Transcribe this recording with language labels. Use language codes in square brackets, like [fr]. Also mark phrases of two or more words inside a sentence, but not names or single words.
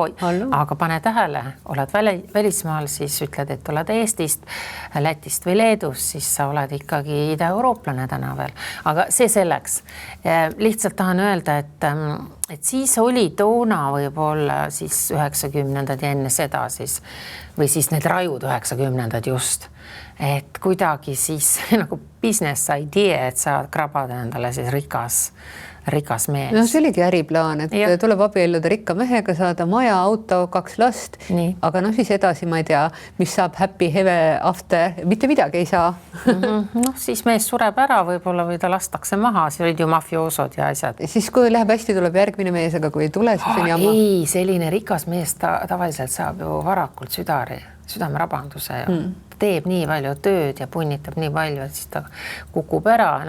[et] Aga pane tähele, oled välismaal, siis ütled, et oled Eestist, Lätist või Leedust, siis sa oled ikkagi ida-eurooplane täna veel. Aga see selleks. Lihtsalt tahan öelda, et siis oli toona võib-olla siis 90-ndad ja enne seda siis, või siis need rajud 90-ndad just, et kuidagi siis nagu [en] business idea, [et] et sa krabad endale siis rikas mees. No see oligi äriplaan, et tuleb abielluda rikka mehega, saada maja, auto, 2 last, aga siis edasi ma ei tea, mis saab [en] happy ever after, [et] mitte midagi ei saa. Siis mees sureb ära võib-olla või ta lastakse maha, siis olid ju mafioosod ja asjad. Siis kui läheb hästi, tuleb järgmine mees, aga kui ei tule, siis on jamma. Ei, selline rikas mees tavaliselt saab ju varakult südamerabanduse ja teeb nii palju tööd ja punnitab nii palju, et siis ta kukub ära.